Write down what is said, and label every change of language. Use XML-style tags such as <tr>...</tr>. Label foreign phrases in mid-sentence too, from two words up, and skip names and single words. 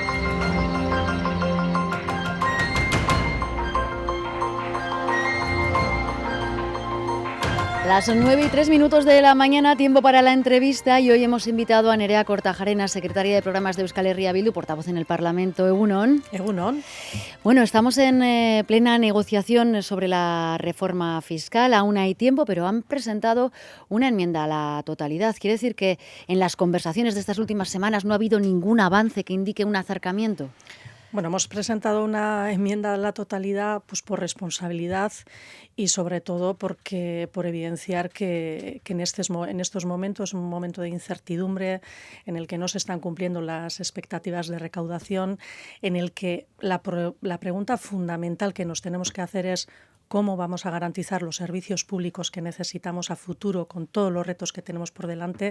<es>Las 9:03 de la mañana, tiempo para la entrevista, y hoy hemos invitado a Nerea Kortajarena, secretaria de Programas de Euskal Herria Bildu, portavoz en el Parlamento.</es> <eu>Egunon. Egunon.</eu> <es>Bueno, estamos en plena negociación sobre la reforma fiscal. Aún hay tiempo, pero han presentado una enmienda a la totalidad. ¿Quiere decir que en las conversaciones de estas últimas semanas no ha habido ningún avance que indique un acercamiento? Bueno, hemos presentado una enmienda a la totalidad pues por responsabilidad y sobre todo por evidenciar que en estos momentos, un momento de incertidumbre en el que no se están cumpliendo las expectativas de recaudación, en el que la pregunta fundamental que nos tenemos que hacer es cómo vamos a garantizar los servicios públicos que necesitamos a futuro con todos los retos que tenemos por delante.</es>